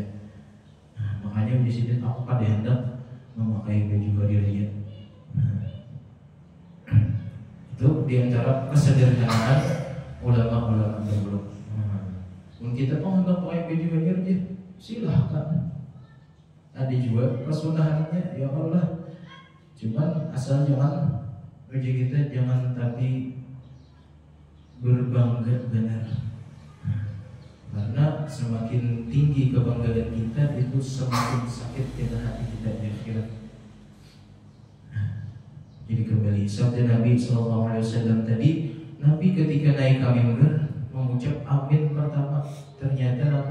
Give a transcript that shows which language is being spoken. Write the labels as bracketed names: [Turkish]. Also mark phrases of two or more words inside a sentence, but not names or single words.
[Banjar] Nah, makanya di sini aku kada hendak memakai baju hari raya. [Indonesian] Itu diantara kesederhanaan ulama-ulama dahulu. [Banjar] Mungkin kita hendak pakai baju hanyar aja, silahkan. [Indonesian] Ada juga kesunahannya, ya Allah. [Banjar] Cuman asal jangan baju kita jangan tapi berbangga benar. [Indonesian] Karena semakin tinggi kebanggaan kita itu semakin sakit kita hati kita di akhirat. Jadi kembali sabda Nabi SAW tadi, Nabi ketika naik ke mimbar mengucap amin pertama, ternyata apa?